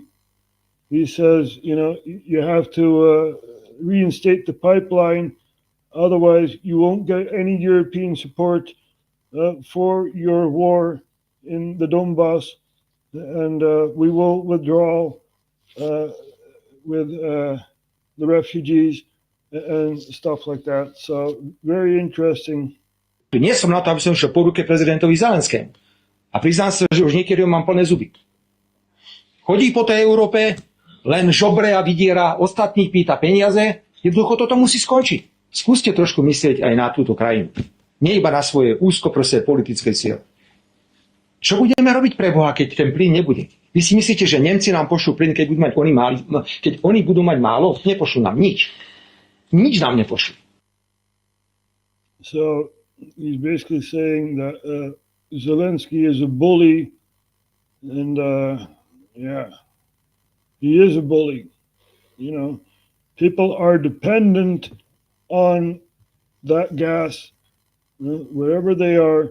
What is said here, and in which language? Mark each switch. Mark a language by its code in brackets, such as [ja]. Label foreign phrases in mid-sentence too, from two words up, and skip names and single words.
[en] He says, you know, you have to reinstate the pipeline, otherwise you won't get any European support for your war in the Donbass, and we will withdraw with the refugees and stuff like that. So very interesting. [sk] Nie som na to, aby som šiel po ruke prezidentovi Zelenskému. A priznám sa, že už niekedy mám plné zuby. Chodí po tej Európe, len žobre a vydiera, ostatných pýta peniaze. Jednoducho toto musí skončiť. Skúste trošku myslieť aj na túto krajinu. Nie iba na svoje úzkoprosé politické cieľe. Čo budeme robiť pre Boha, keď ten plyn nebude? Vy si myslíte, že Nemci nám pošlú plyn, keď oni budú mať málo? Nepošlú nám nič. Nič nám nepošlú. [en] So he's basically saying that Zelensky is a bully, and yeah, he is a bully. You know, people are dependent on that gas, wherever they are.